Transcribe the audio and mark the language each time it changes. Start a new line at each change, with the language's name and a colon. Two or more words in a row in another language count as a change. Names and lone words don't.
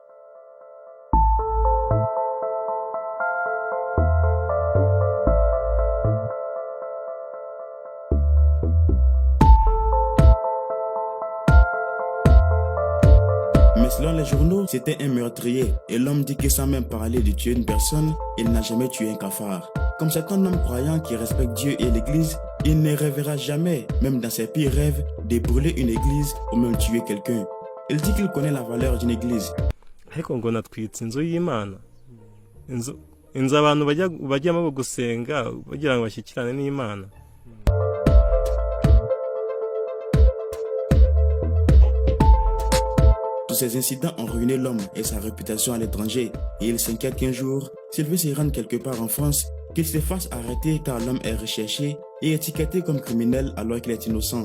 French: Mais selon les journaux, c'était un meurtrier et l'homme dit que sans même parler de tuer une personne, il n'a jamais tué un cafard. Comme c'est un homme croyant qui respecte Dieu et l'église, il ne rêvera jamais, même dans ses pires rêves, de brûler une église ou même tuer quelqu'un. Il dit qu'il connaît la valeur d'une église.
Kinyarwanda: Ariko ngo natwitse inzu y'Imana. Inzu abantu bajyamo gusenga bagira ngo bashyikirane n'Imana.
French: Tous ces incidents ont ruiné l'homme et sa réputation à l'étranger et il s'inquiète qu'un jour, s'il veut se rendre quelque part en France, qu'il se fasse arrêter car l'homme est recherché et étiqueté comme criminel alors qu'il est innocent.